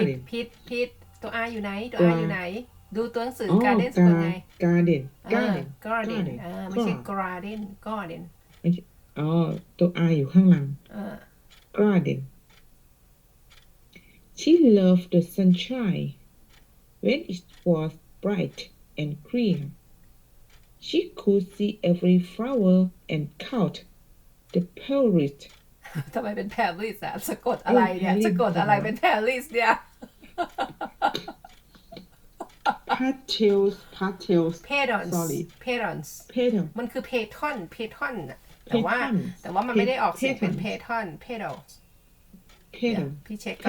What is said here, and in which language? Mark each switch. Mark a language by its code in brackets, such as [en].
[th] ผิดตัว R อยู่ไหนตัว R อยู่ไหน ดูตัวหนังสือ อ๋อ garden สะกดไง [en] garden [th] garden ไม่ใช่ garden ไม่ใช่อ๋อตัว R อยู่ข้างหลัง [en] garden She loved the sunshine when it was bright and clear. She could see every flower and count the petals. [th] ทำไมเป็น Paris อะสะกดอะไรเนี่ยสะกดอะไรเป็น Paris เนี่ย [en] Petals petals petal [th] มันคือ petal น่ะแต่ว่ามันไม่ได้ออกเสียงเป็น petal พี่เช็คก่อน